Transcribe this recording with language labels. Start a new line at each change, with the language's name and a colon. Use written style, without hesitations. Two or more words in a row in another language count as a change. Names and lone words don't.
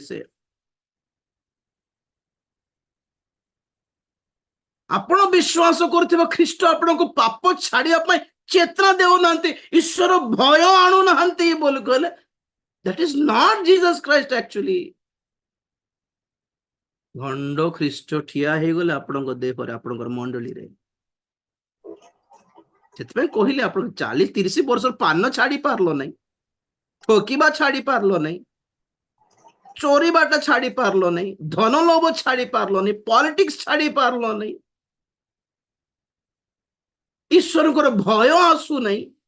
Odia: ସେ ଆପଣ ବିଶ୍ୱାସ କରୁଥିବା ଖ୍ରୀଷ୍ଟ ଆପଣଙ୍କୁ ପାପ ଛାଡିବା ପାଇଁ ଚେତନା ଦେଉନାହାନ୍ତି, ଈଶ୍ୱର ଭୟ ଆଣୁନାହାନ୍ତି ବୋଲି କହିଲେ
English: that is not Jesus Christ actually।
Odia: ଭଣ୍ଡ ଖ୍ରୀଷ୍ଟ ଠିଆ ହେଇଗଲେ ଆପଣଙ୍କ ଦେହରେ, ଆପଣଙ୍କର ମଣ୍ଡଳୀରେ। ସେଥିପାଇଁ କହିଲେ ଆପଣ 40-30 ବର୍ଷ ପାନ ଛାଡି ପାରିଲ ନାହିଁ, ଠକିବା ଛାଡି ପାରିଲ ନାହିଁ, ଚୋରିବାଟା ଛାଡି ପାରିଲ ନାହିଁ, ଧନ ଲୋଭ ଛାଡି ପାରିଲ ନାହିଁ, ପଲିଟିକ୍ସ ଛାଡି ପାରିଲ ନାହିଁ, ଈଶ୍ୱରଙ୍କର ଭୟ ଆସୁନାହିଁ।